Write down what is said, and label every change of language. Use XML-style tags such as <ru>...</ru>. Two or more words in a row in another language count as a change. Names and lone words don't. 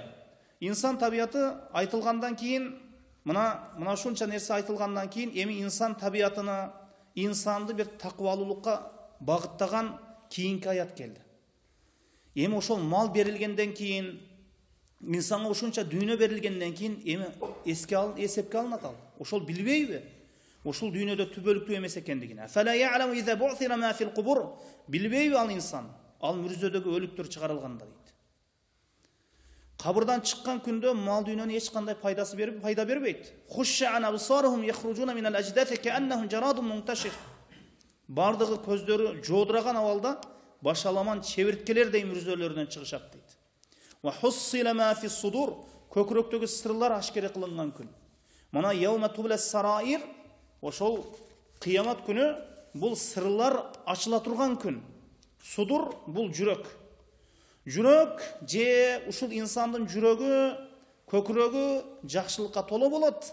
<ky>Инсан табияты айтылгандан кийин, мына ушунча нерсе айтылгандан кийин, эми инсан табиятына, инсанды бир такыбалуулукка багыттаган кийинки аят келди. Эми ошол мал берилгенден кийин, инсанга ушунча дүйнө берилгенден кийин, эми эсепке алынат ал. Ошол билбейби? Ошол дүйнөдө түбөлүктүү эмес экендигин.</ky> <ar>أفلا يعلم إذا بعثر ما في القبور.</ar> <ky>Билбейби ал инсан? Ал мүрзөдөгү өлүктөр чыгарылганда дейт. Кабырдан чыккан күндө мал дүйнөнүн эч кандай пайда бербейт.</ky> <ar>خشعا أبصارهم يخرجون من الأجداث كأنهم جراد منتشر.</ar> <ky>Бардыгы көздөрү жоодураган абалда башаламан чебирткелердей мүрзөлөрдөн чыгышат дейт.</ky> <ar>وحصل ما في الصدور.</ar> <ky>Көкүрөктөгү сырлар ашкере кылынган күн. Мана</ky> <ar>يوم تبلى السرائر.</ar> <ky>Ошол кыямат күнү бул сырлар ачыла турган күн. Судур бул жүрөк. Жүрөк же ушул инсандын жүрөгү, көкүрөгү жакшылыкка толо болот.</ky>